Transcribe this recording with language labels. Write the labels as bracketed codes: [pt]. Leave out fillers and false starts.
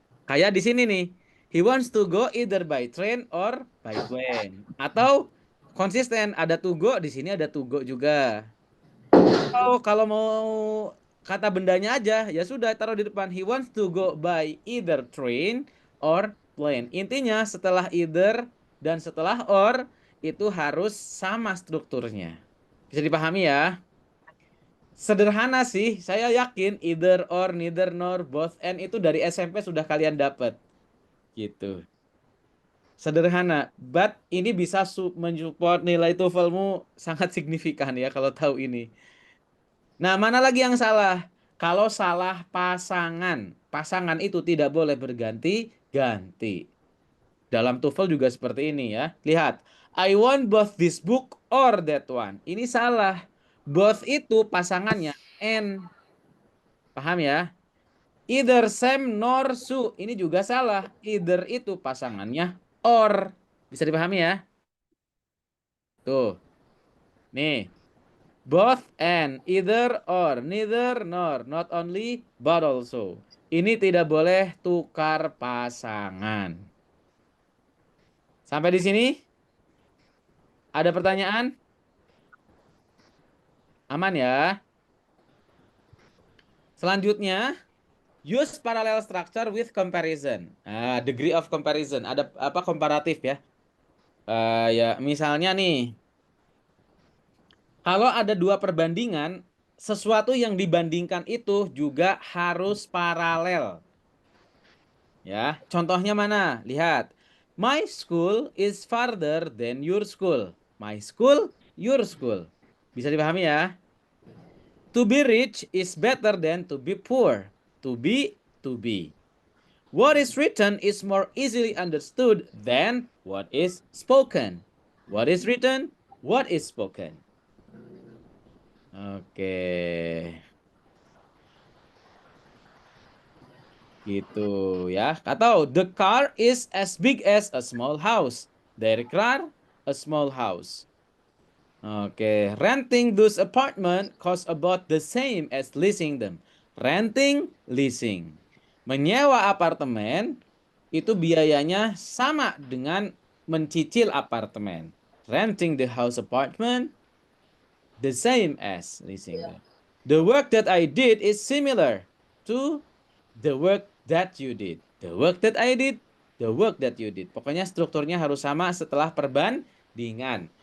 [id] Kayak di sini nih, [en] he wants to go either by train or by plane. [id] Atau konsisten, ada to go, di sini ada to go juga. Oh, kalau mau kata bendanya aja, ya sudah taruh di depan. [en] He wants to go by either train or plane. [id] Intinya setelah either dan setelah or itu harus sama strukturnya. Bisa dipahami ya? Sederhana sih, saya yakin either or, neither nor, both and itu dari SMP sudah kalian dapat. Gitu. Sederhana, but ini bisa mensupport nilai TOEFL-mu sangat signifikan ya kalau tahu ini. Nah, mana lagi yang salah? Kalau salah pasangan, pasangan itu tidak boleh berganti-ganti. Dalam TOEFL juga seperti ini ya. [en] Lihat, I want both this book or that one. [id] Ini salah. Both itu pasangannya and. Paham ya? [en] Either Sam nor Sue. [id] Ini juga salah. Either itu pasangannya or. Bisa dipahami ya? Tuh, nih. [en] Both and, either or, neither nor, not only but also. [id] Ini tidak boleh tukar pasangan. Sampai di sini ada pertanyaan? Aman ya? [en] Selanjutnya, use parallel structure with comparison. Degree of comparison. [id] Ada apa komparatif ya? Ya, misalnya nih, kalau ada dua perbandingan, sesuatu yang dibandingkan itu juga harus paralel. Ya, contohnya mana? Lihat. [en] My school is farther than your school. My school, your school. [id] Bisa dipahami ya? [en] To be rich is better than to be poor. To be, to be. What is written is more easily understood than what is spoken. What is written? What is spoken? Oke. [id] Gitu ya. [en] Atau the car is as big as a small house. Their car, a small house. Oke, renting those apartment cost about the same as leasing them. Renting, leasing. [id] Menyewa apartemen itu biayanya sama dengan mencicil apartemen. [en] Renting the house apartment the same as leasing them. The work that I did is similar to the work that you did. The work that I did, the work that you did. [id] Pokoknya strukturnya harus sama setelah perbandingan.